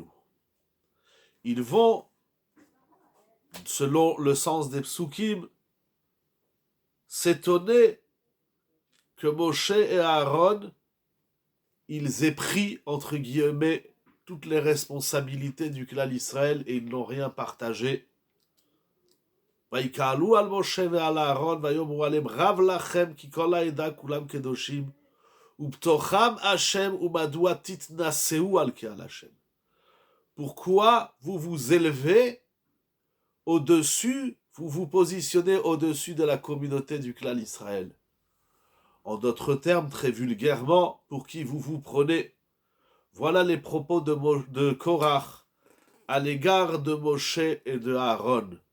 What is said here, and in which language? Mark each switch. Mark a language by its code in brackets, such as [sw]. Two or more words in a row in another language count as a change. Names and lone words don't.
[fr] Ils vont, selon le sens des psukim, s'étonner que Moshe et Aaron, ils aient pris, entre guillemets, toutes les responsabilités du clan Israël et ils n'ont rien partagé. [he] ויקהלו על משה ועל אהרון ויאמרו עליהם רב לכם כי כל העדה כולם קדושים ובתוכם השם ומדוע תתנשאו על קהל השם. [fr] Pourquoi vous vous élevez au-dessus, vous vous positionnez au-dessus de la communauté du clan Israël? En d'autres termes, très vulgairement, pour qui vous vous prenez? Voilà les propos de Korach à l'égard de Moshe et de Aaron.